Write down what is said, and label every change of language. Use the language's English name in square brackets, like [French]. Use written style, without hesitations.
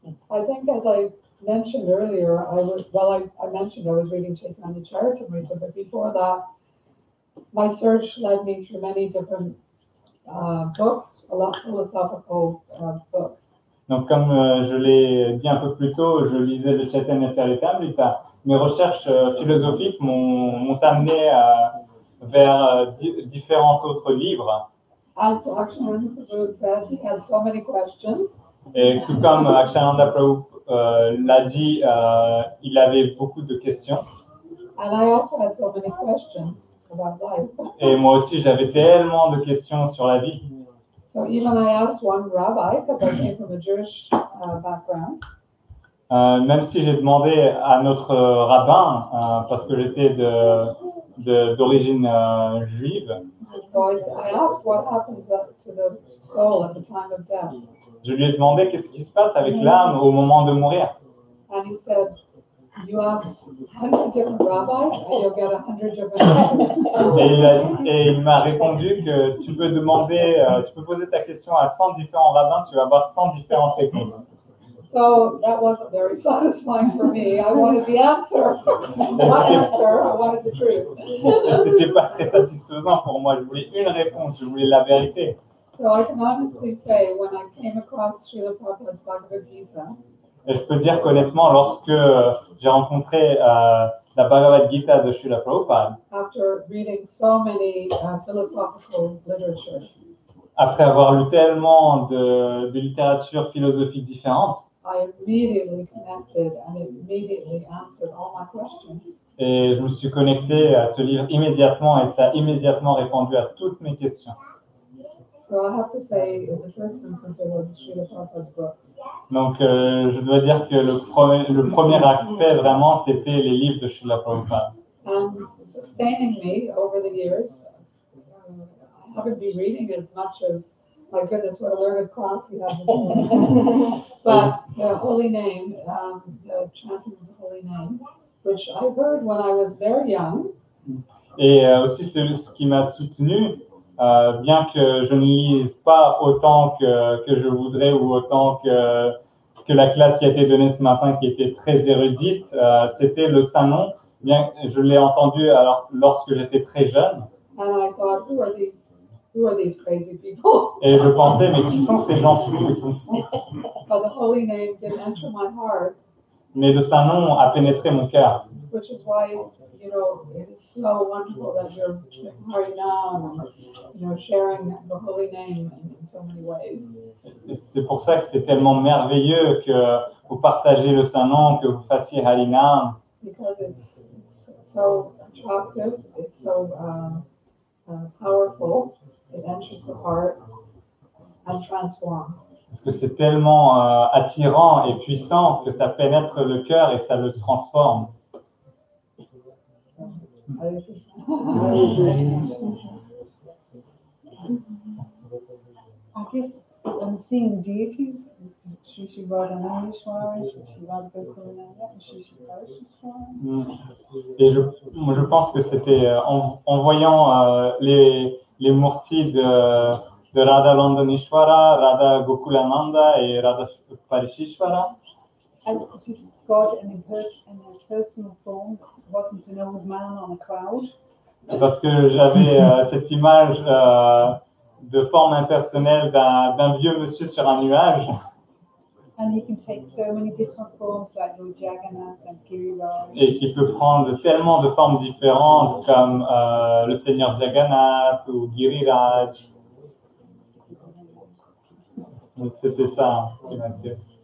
[English] I think, as I mentioned earlier, I mentioned I was reading Chaitanya Charitamrita, but before that, my search led me through many different books, a lot of philosophical books. [French] Donc, comme je l'ai dit un peu plus tôt, je lisais le Chaitanya Charitamrita. Mes recherches philosophiques m'ont amené vers différents autres livres. [English] As Akshananda Prabhu says, he has so many questions. [French] Et tout comme Akshananda Prabhu l'a dit, il avait beaucoup de questions. [English] And I also had so many questions. about life. [French] Et moi aussi, j'avais tellement de questions sur la vie. [English] So even I asked one rabbi, because I came from a Jewish background, [French] Même si j'ai demandé à notre rabbin, parce que j'étais d'origine juive, [English] so I asked what happens to the soul at the time of death. [French] je lui ai demandé qu'est-ce qui se passe avec l'âme au moment de mourir. [English] And he said, you ask 100 different rabbis and you'll get 100 different answers. [French] Et il m'a répondu que tu peux demander, tu peux poser ta question à 100 différents rabbins, tu vas avoir 100 différentes réponses. [English] So that wasn't very satisfying for me. I wanted the answer. What answer? I wanted the truth. [French] C'était pas très satisfaisant pour moi. Je voulais une réponse, je voulais la vérité. [English] So I can honestly say, when I came across Srila Prabhupada's Bhagavad Gita, [French] Et je peux dire qu'honnêtement, lorsque j'ai rencontré la Bhagavad Gita de Srila Prabhupada, [English] after reading so many philosophical literature, [French] après avoir lu tellement de littérature philosophique différente, [English] I immediately connected and it immediately answered all my questions. [French] et je me suis connecté à ce livre immédiatement et ça a immédiatement répondu à toutes mes questions. [English] So I have to say, in the first instance, it was Srila Prabhupada's books. [French] Donc, je dois dire que le premier aspect, vraiment, c'était les livres de Srila Prabhupada. [English] And sustaining me over the years, I haven't been reading as much as, my goodness, what a learned class we have this morning. But the holy name, the chanting of the holy name, which I heard when I was very young. [French] Et aussi, ce qui m'a soutenu, bien que je ne lise pas autant que je voudrais ou autant que la classe qui a été donnée ce matin, qui était très érudite, c'était le Saint-Nom. Bien, je l'ai entendu lorsque j'étais très jeune. [English] And I thought, who are these crazy people? [French] Et je pensais, mais qui sont ces gens fous? Ils sont fous. [English] But the holy name did enter my heart. [French] Mais le Saint-Nom a pénétré mon cœur. [English] Which is why, you know, it is so wonderful that you're Harinam and, sharing the holy name in so many ways. [French] C'est pour ça que c'est tellement merveilleux que vous partagez le Saint-Nom, que vous fassiez Harinam. [English] Because it's so attractive, it's so powerful, it enters the heart and transforms. [French] Parce que c'est tellement attirant et puissant que ça pénètre le cœur et ça le transforme. [English] I guess I'm seeing the deities, Shri Radhanayeshwara, Shri Radhagokulananda, and Shri Parashishwara. [French] Et je pense que c'était en voyant les murtis de Radha Landaneshwara, Radha Gokulananda et Radha Parashishwara. [English] I just got in a personal form, wasn't an old man on a cloud. [French] Parce que j'avais cette image de forme impersonnelle d'un vieux monsieur sur un nuage. [English] And he can take so many different forms like Lord Jagannath and Giriraj. [French] Et qui peut prendre tellement de formes différentes comme le Seigneur Jagannath ou Giriraj. Donc c'était ça qui m'a fait.